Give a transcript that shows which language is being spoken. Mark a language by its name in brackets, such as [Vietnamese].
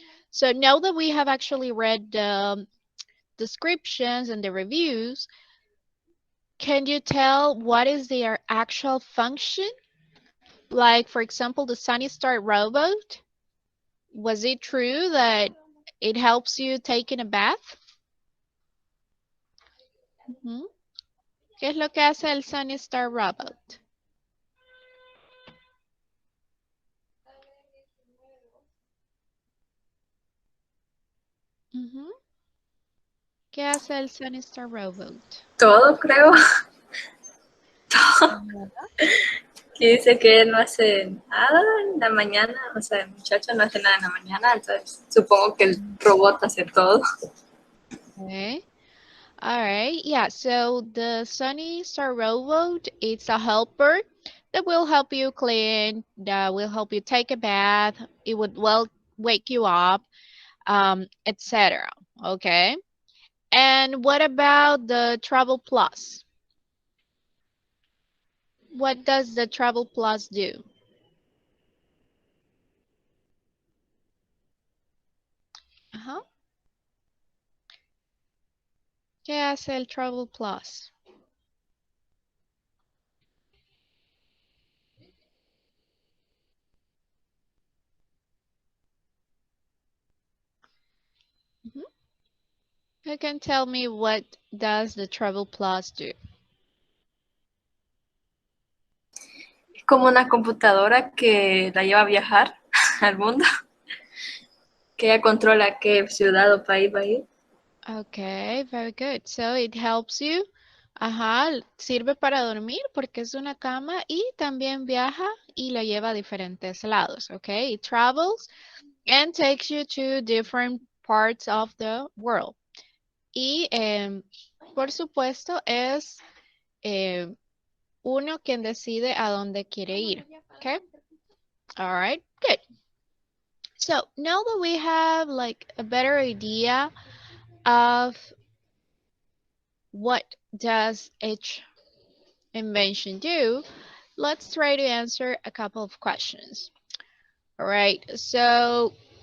[English] So now that we have actually read the descriptions and the reviews, can you tell what is their actual function? Like, for example, the Sunny Star robot. Was it true that it helps you taking a bath? Ujú. [Spanish] ¿Qué es lo que hace el Sunny Star robot? Ujú. ¿Qué hace el Sunny Star robot? Todo, creo. Todo. Ajá. Que dice que no hace nada en la mañana, o sea, el muchacho no hace nada en la mañana, entonces supongo que el robot hace todo. [English] Okay. All right. Yeah. So the Sunny Star robot, it's a helper that will help you clean, that will help you take a bath. It would well wake you up, etc. Okay. And what about the Travel Plus? What does the Travel Plus do? Uh-huh. [Spanish] ¿Qué hace el Travel Plus? [English] Mhm. You can tell me what does the Travel Plus do? [Spanish] Es como una computadora que la lleva a viajar al mundo, que ella controla qué ciudad o país va a ir. [English] Okay, very good. So it helps you. [Spanish] Ajá, sirve para dormir porque es una cama y también viaja y la lleva a diferentes lados. [English] Okay, it travels and takes you to different parts of the world. [Spanish] Y por supuesto es uno quien decide a dónde quiere ir. [English] Okay, all right, good. So now that we have like a better idea of what does each invention do, let's try to answer a couple of questions. All right, so